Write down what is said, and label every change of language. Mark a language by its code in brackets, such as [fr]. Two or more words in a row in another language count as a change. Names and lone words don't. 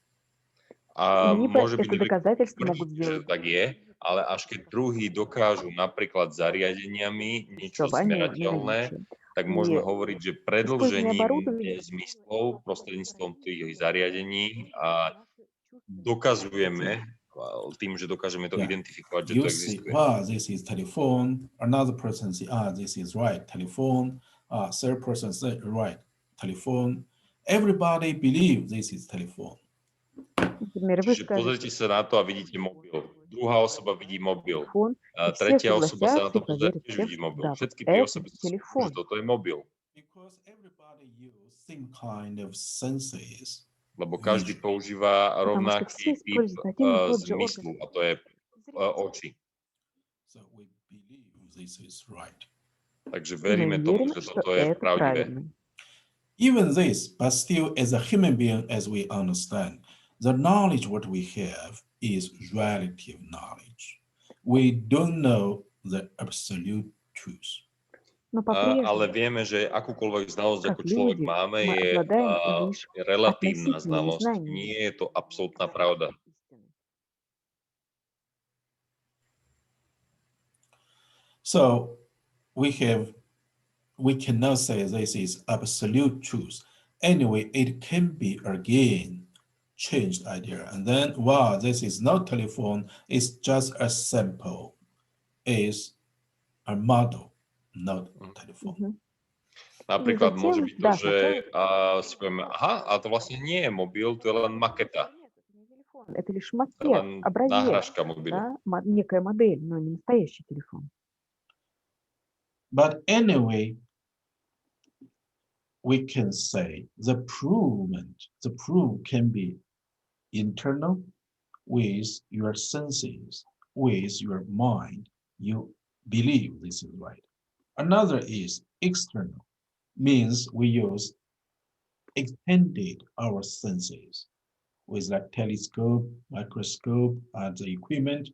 [sk] A [ru] Они [sk] môže byť, [ru] это доказательство могут [sk] že [ru] сделать, [sk] tak je, ale až keď druhí dokážu napríklad zariadeniami niečo [ru] чтобы они [sk] smerateľné, [ru] наличие. [sk] tak môžeme [ru] И [sk] hovoriť, že [ru] использование [sk] predĺžením [ru] оборудования [sk] zmyslov prostredníctvom tých zariadení a [ru] наши чувственные [sk] dokazujeme tým, že dokážeme to [en] Yeah. [sk] identifikovať, že [en] You [sk] to [en] see, [sk] existuje. [en] wow, this is telephone. Another person say, this is right, telephone. Third person say, right, telephone. Everybody believe this is telephone. [ru] Например, вы [sk] Čiže pozrite sa na to a vidíte mobil. Druhá osoba vidí mobil. [ru] телефон, [sk] A [ru] и все [sk] tretia osoba sa na [ru] согласятся [sk] to [ru] и [sk] pozrie, [ru] поверят [sk] tiež [ru] всем, [sk] vidí [ru] что [sk] mobil. [ru] да, вот [sk] Všetky tie [ru] это [sk] osoby si myslí, [ru] телефон. [sk] že toto je mobil. [en] Because everybody use same kind of senses. [sk] Lebo každý používa [ru] Потому что [sk] rovnaký [ru] все [sk] typ [ru] используют один и тот же [sk] zmyslu, [ru] орган. [sk] a to je oči. [en] So we believe this is right. [sk] Takže [ru] И мы [sk] veríme tomu, [ru] верим, [sk] že [ru] что [sk] toto je [ru] это [sk] pravdivé. [ru] правильно. [en] Even this, but still as a human being, as we understand, the knowledge what we have is relative knowledge. We don't know the absolute truth. [ru] Но [sk] Ale [ru] по-прежнему, [sk] vieme, že akúkoľvek znalosť, [ru] как [sk] ako človek [ru] люди, [sk] máme, [ru] мы [sk] je [ru] обладаем лишь [sk] relatívna [ru] относительными [sk] znalosť. [ru] знаниями. [sk] Nie je to absolútna pravda. [en] So we cannot say this is absolute truth. Anyway, it can be again changed idea. And then, wow, this is not telephone, it's just a sample, is a model, not telephone. Мгм. [sk] Napríklad [ru] затем, [sk] môže byť to, [ru] да, [sk] že si povieme, aha, a to vlastne nie je mobil, to je len maketa, [ru] Нет, это не телефон, это лишь [sk] to je [ru] макет, [sk] len [ru] образец, [sk] náhražka mobilu. [ru] да, некая модель, но не настоящий телефон. [en] But anyway, we can say the proof can be internal with your senses, with your mind. You believe this is right. Another is external, means we use extended our senses with like telescope, microscope, and the equipment.